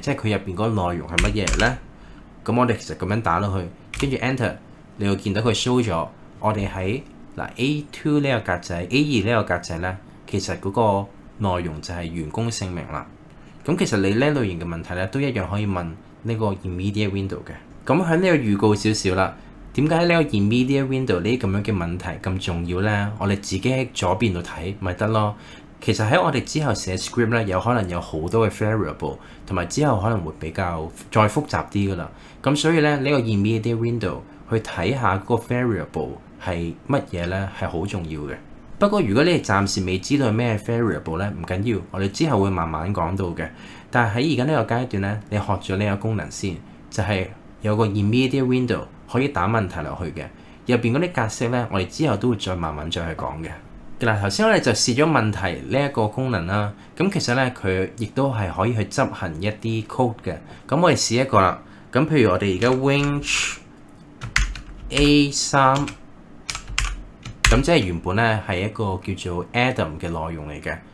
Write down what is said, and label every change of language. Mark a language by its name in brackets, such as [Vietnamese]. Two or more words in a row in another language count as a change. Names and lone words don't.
[Cantonese] 即係佢入邊嗰個內容係乜嘢咧？咁我哋其實咁樣打落去，跟住 enter， 你會見到佢 show 咗我哋喺A2 呢個格仔、A2 呢個格仔咧，其實嗰個內容就係員工姓名啦。咁其實你呢類型嘅問題咧，都一樣可以問呢個 [English] immediate window [Cantonese] 嘅。咁喺呢個預告少少啦。點解呢個 [English] immediate window [Cantonese] 呢啲咁樣嘅問題咁重要咧？我哋自己喺左邊度睇咪得咯。其實喺我哋之後寫 script 咧，有可能有好多嘅 variable， 同埋之後可能會比較再複雜啲噶啦。咁所以咧，呢個 [English] immediate window [Cantonese] 去睇下嗰個 variable 係乜嘢咧，係好重要嘅。不過如果你哋暫時未知道係咩 variable 咧，唔緊要，我哋之後會慢慢講到嘅。但係喺而家呢個階段咧，你學咗呢個功能先，就係有個 [English] immediate window [Cantonese] 可以打問題落去嘅。入邊嗰啲格式咧，我哋之後都會再慢慢再去講嘅。嗱，頭先我哋就試咗問題呢一個功能啦。咁其實咧，佢亦都係可以去執行一啲 code 嘅。咁我哋試一個啦。咁譬如我哋而家 winch A3，咁即係原本咧係一個叫做 Adam 嘅內容嚟嘅。